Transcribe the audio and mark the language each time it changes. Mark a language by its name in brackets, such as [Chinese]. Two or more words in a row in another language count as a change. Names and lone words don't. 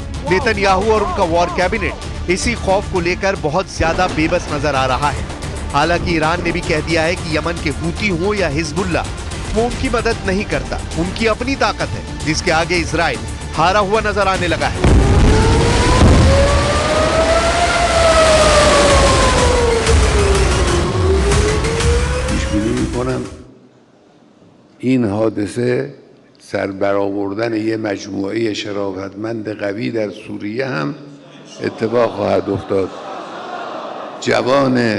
[Hindi] नेतन्याहू और उनका [English] war cabinet [Hindi] इसी खौफ को लेकर बहुत ज्यादा बेबस नजर आ रहा है। हालांकि ईरान ने भी कह दिया है कि यमन के हूती हो या हिजबुल्लाह, वो उनकी मदद नहीं करता, उनकी अपनी ताकत है जिसके आगे इजराइल हारा हुआ नजर आने लगा है। [Persian] این حادثه سر برآوردن یه مجموعه شرافتمند قوی در سوریه هم اتفاق خواهد افتاد.